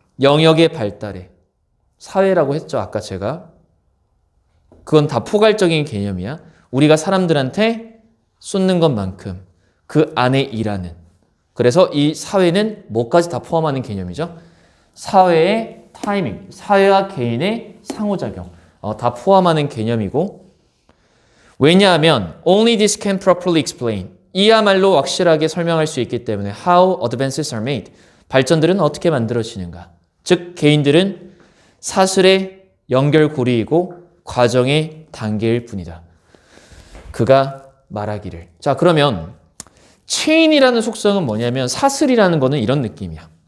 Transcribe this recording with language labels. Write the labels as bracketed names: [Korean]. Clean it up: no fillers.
[Korean] 영역의 발달에. 사회라고 했죠. 아까 제가. 그건 다 포괄적인 개념이야. 우리가 사람들한테 쏟는 것만큼 그 안에 일하는. 그래서 이 사회는 뭐까지 다 포함하는 개념이죠? 사회의 타이밍, 사회와 개인의 상호작용. 다 포함하는 개념이고 왜냐하면 [English] only this can properly explain. [Korean] 이야말로 확실하게 설명할 수 있기 때문에 [English] how advances are made. [Korean] 발전들은 어떻게 만들어지는가. 즉 개인들은 사슬의 연결고리이고 과정의 단계일 뿐이다. 그가 말하기를. 자, 그러면 체인이라는 속성은 뭐냐면 사슬이라는 거는 이런 느낌이야.